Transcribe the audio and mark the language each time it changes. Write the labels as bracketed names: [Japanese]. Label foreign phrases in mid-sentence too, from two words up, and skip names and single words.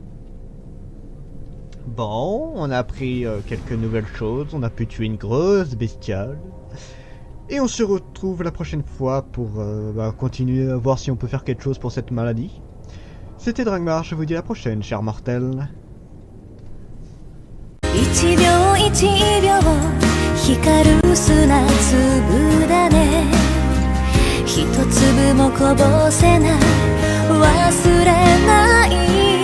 [French] Bon, on a appris quelques nouvelles choses, on a pu tuer une grosse bestiole. Et on se retrouve la prochaine fois pour continuer à voir si on peut faire quelque chose pour cette maladie. C'était Dragmar, je vous dis à la prochaine, chers mortels. [Japanese] 一秒一秒光る砂粒だね一粒もこぼせない忘れない